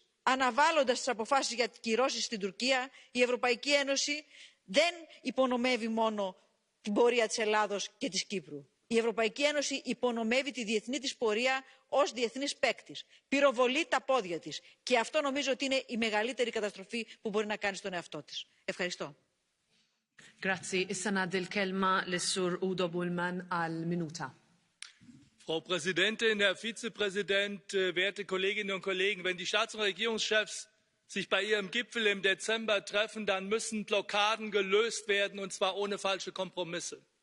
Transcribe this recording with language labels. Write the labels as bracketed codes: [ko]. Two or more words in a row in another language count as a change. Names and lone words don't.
[el] Αναβάλλοντας τις αποφάσεις για κυρώσεις στην Τουρκία, η Ευρωπαϊκή Ένωση δεν υπονομεύει μόνο την πορεία της Ελλάδος και της Κύπρου. Η Ευρωπαϊκή Ένωση υπονομεύει τη διεθνή της πορεία ως διεθνής παίκτης. Πυροβολεί τα πόδια της. Και αυτό νομίζω ότι είναι η μεγαλύτερη καταστροφή που μπορεί να κάνει στον εαυτό της. Ευχαριστώ. [mt] Grazzi, issa ngħaddi l-kelma lis-Sur Udo Bullmann għal minuta. [de] Frau Präsidentin, Herr Vizepräsident, werte Kolleginnen und Kollegen! Wenn die Staats- und Regierungschefs sich bei ihrem Gipfel im Dezember treffen, dann müssen Blockaden gelöst werden, und zwar ohne falsche Kompromisse.